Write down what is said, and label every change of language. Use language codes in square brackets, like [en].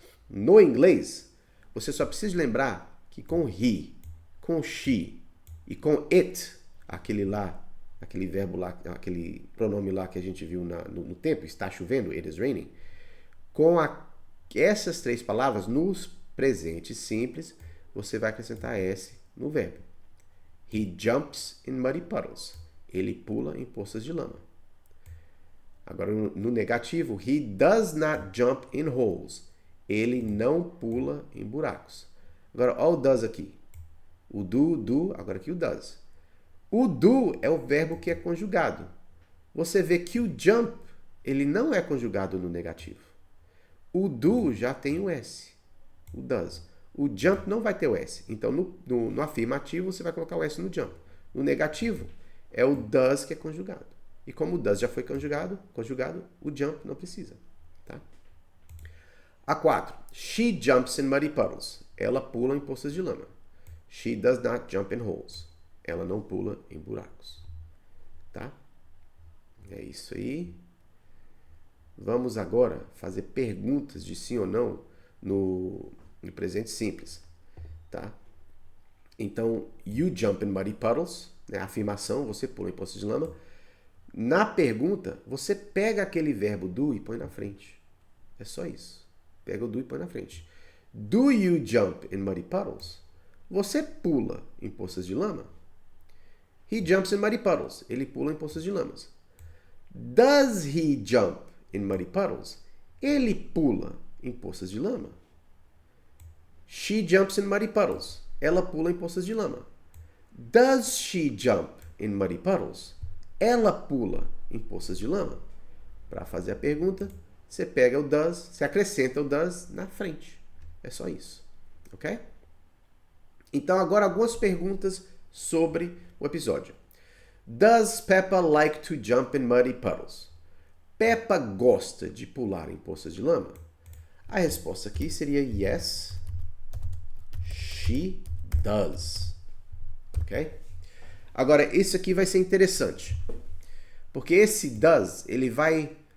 [pt] No inglês você só precisa lembrar que com he, com she e com it, aquele verbo lá, aquele pronome lá que a gente viu no tempo, está chovendo, [en] it is raining, [pt] com essas três palavras nos presentes simples, você vai acrescentar S no verbo. [en] He jumps in muddy puddles. [pt] Ele pula em poças de lama. Agora, no negativo, [en] he does not jump in holes. [pt] Ele não pula em buracos. Agora, olha o does aqui. O do, agora aqui o does. O do é o verbo que é conjugado. Você vê que o jump, ele não é conjugado no negativo. O do já tem o S. O does. O jump não vai ter o S. Então, no afirmativo, você vai colocar o S no jump. No negativo, é o does que é conjugado. E como o does já foi conjugado, o jump não precisa. Tá? A 4. [en] She jumps in muddy puddles. [pt] Ela pula em poças de lama. [en] She does not jump in holes. [pt] Ela não pula em buracos. Tá? É isso aí. Vamos agora fazer perguntas de sim ou não no presente simples, tá? [en] Então, you jump in muddy puddles, né? [pt] A afirmação, você pula em poças de lama. Na pergunta, você pega aquele verbo do e põe na frente. É só isso. Pega o do e põe na frente. [en] Do you jump in muddy puddles? [pt] Você pula em poças de lama? [en] He jumps in muddy puddles. [pt] Ele pula em poças de lamas. [en] Does he jump in muddy puddles? [pt] Ele pula em poças de lama. [en] She jumps in muddy puddles. [pt] Ela pula em poças de lama. [en] Does she jump in muddy puddles? [pt] Ela pula em poças de lama. Para fazer a pergunta, você pega o does, você acrescenta o does na frente. É só isso. Ok? Então agora algumas perguntas sobre o episódio. [en] Does Peppa like to jump in muddy puddles? [pt] Peppa gosta de pular em poças de lama? A resposta aqui seria [en] yes, she does. [pt] Ok? Agora, isso aqui vai ser interessante. Porque esse does, ele vai...